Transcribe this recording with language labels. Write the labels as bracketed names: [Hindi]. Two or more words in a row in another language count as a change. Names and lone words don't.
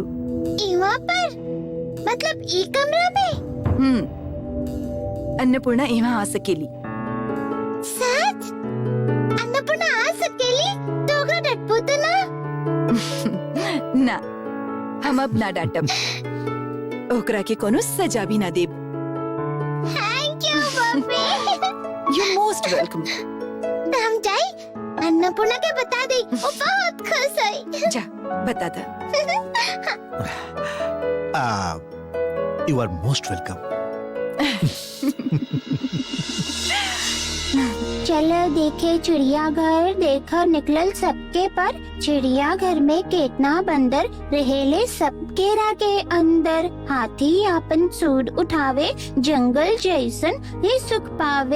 [Bhojpuri] इवा पर? मतलब ई कमरा में? अन्नपूर्णा यहाँ आ सकेली। सच? अन्नपूर्णा आ सकेली? तो ओकरा डटबो तो ना? ना, हम अब ना डांटब। ओकरा के कोनो सजा भी ना देब। [English] thank you mummy. You're most welcome. [Bhojpuri] तो हम जाए, अन्नपूर्णा के बता दे, वो बहुत खुश है। जा, बता दा। [English] You are most welcome. [Bhojpuri] चलो देखे चिड़ियाघर, देखो निकलल सबके पर। चिड़ियाघर में केतना बंदर रहेले सबके रागे अंदर। हाथी आपन सूंड उठावे, जंगल जैसन ही सुख पावे।